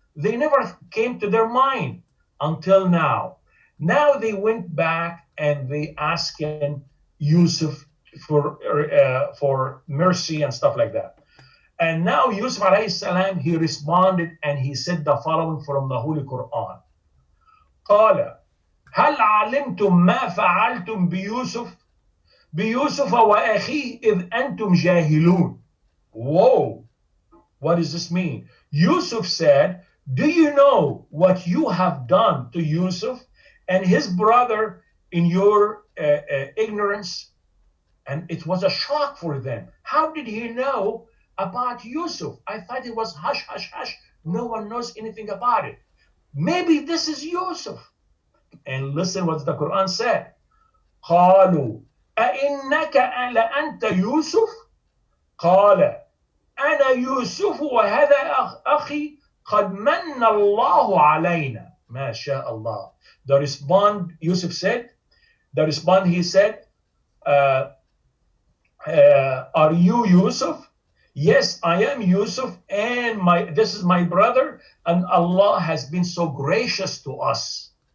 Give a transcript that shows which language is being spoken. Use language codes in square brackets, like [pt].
[en] They never came to their mind until now. Now they went back and they asked Yusuf for mercy and stuff like that. And now Yusuf alayhi salam, he responded and he said the following from the Holy Quran. [ar] قال هل علمتم ما فعلتم بيوسف وأخيه إذ أنتم جاهلون. [en] Whoa, what does this mean? Yusuf said, do you know what you have done to Yusuf and his brother in your ignorance? And it was a shock for them. How did he know about Yusuf? I thought it was hush, hush, hush. No one knows anything about it. Maybe this is Yusuf. And listen what the Quran said. [ar] قالوا أئنك لأنت يوسف قال أنا يوسف وهذا أخي قد من الله علينا ما شاء الله. [en] The respond, Yusuf said, he said, are you Yusuf? yes, I am Yusuf, and this is my brother, and Allah has been so gracious to us.